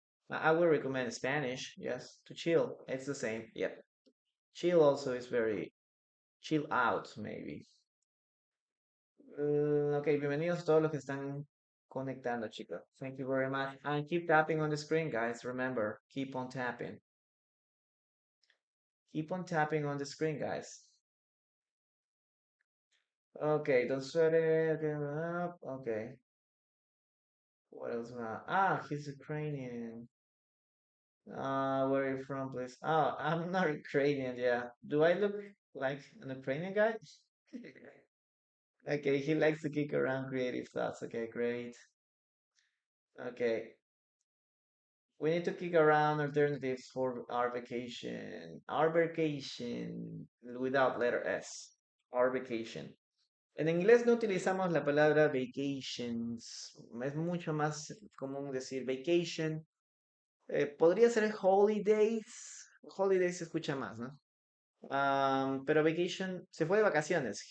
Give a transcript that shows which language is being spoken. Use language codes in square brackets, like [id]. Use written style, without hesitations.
[en] I would recommend Spanish, yes, to chill. It's the same. Yep. Chill also is very chill out, maybe. [es] Ok, bienvenidos a todos los que están conectando, chicos. [en] Thank you very much. And keep tapping on the screen, guys. Remember, keep on tapping. Keep on tapping on the screen, guys. Okay, don't sweat it. Okay, okay. What else? He's Ukrainian. Where are you from, please? Oh, I'm not Ukrainian, yeah. Do I look like an Ukrainian guy? Okay, he likes to kick around creative thoughts. Okay, great. Okay, we need to kick around alternatives for our vacation. Our vacation without letter S. Our vacation. [es] En inglés no utilizamos la palabra vacations. Es mucho más común decir vacation. Podría ser holidays. Holidays se escucha más, ¿no? Pero vacation, se fue de vacaciones.